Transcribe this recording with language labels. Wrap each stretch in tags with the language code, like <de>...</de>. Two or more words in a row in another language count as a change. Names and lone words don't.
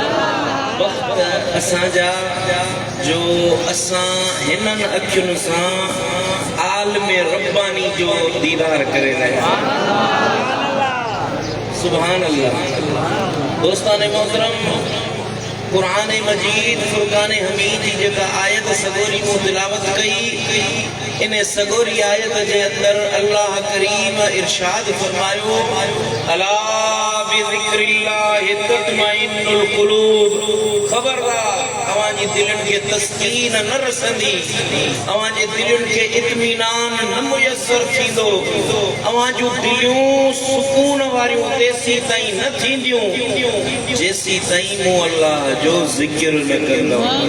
<sd>वक़्त असांजा जो असां हिननि अखियुनि सां आलम रब्बानी जो दीदार करे रहिया</sd> <ar>سبحان الله.</ar> <sd>दोस्तान मोहतरम कुरान मजीद फुरकान हमीद जी जेका आयत सगोरी मूं तिलावत कई इन सगोरी आयत जे अंदर अल्लाह करीम इरशाद फरमायो</sd> <ar>ألا بذكر الله تطمئن القلوب.</ar> <sd>खबरदार अवांजी दिलनि खे तस्कीन न रसंदी, अवांजी दिलनि खे इत्मीनान न मुयसर थींदो, अवांजूं दिलियूं सुकून वारियूं तेसी ताईं न थींदियूं जेसी ताईं मूं अल्लाह जो ज़िक्र न कंदो।</sd>